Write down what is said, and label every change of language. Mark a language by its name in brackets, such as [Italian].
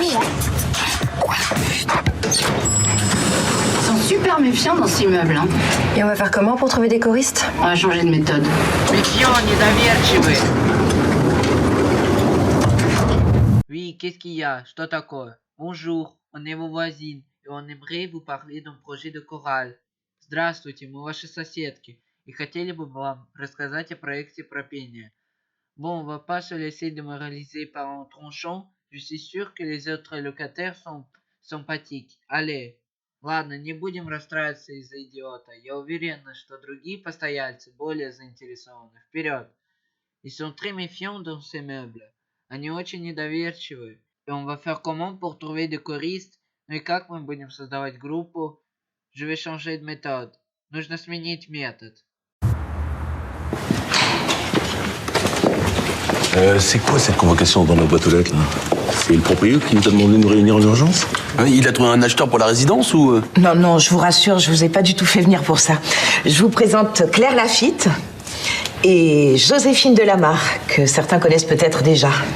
[French] Ils sont super méfiants dans cet immeuble. Hein. Et on va faire comment pour trouver des choristes? On va changer de méthode. Méfiants, [Russian] недоверчивые. [French] Oui, qu'est-ce qu'il y a? [Russian] Что такое? [French] Bonjour, on est vos voisines et on aimerait vous parler d'un projet de chorale. [Russian] Здравствуйте, мы ваши соседки и хотели бы вам рассказать о проекте про пение. [French] Bon, on va pas se laisser démoraliser par un tronchon. Je suis sûr que les autres locataires sont sympathiques. Allez. [Russian] Ладно, не будем расстраиваться из-за идиота. Я уверена, что другие постояльцы более заинтересованы. Вперед! [French] Ils sont très méfiants dans ces meubles. [Russian] Они очень недоверчивы. [French] Et on va faire comment pour trouver des choristes? [Russian] Ну и как мы будем создавать группу? [French] Je vais changer de méthode. [Russian] Нужно сменить метод. [French] C'est quoi cette convocation dans la boîte aux lettres là? C'est le propriétaire qui nous a demandé de nous réunir en urgence? Il a trouvé un acheteur pour la résidence ou... Non, non, je vous rassure, je vous ai pas du tout fait venir pour ça. Je vous présente Claire Lafitte et Joséphine Delamarre, que certains connaissent peut-être déjà.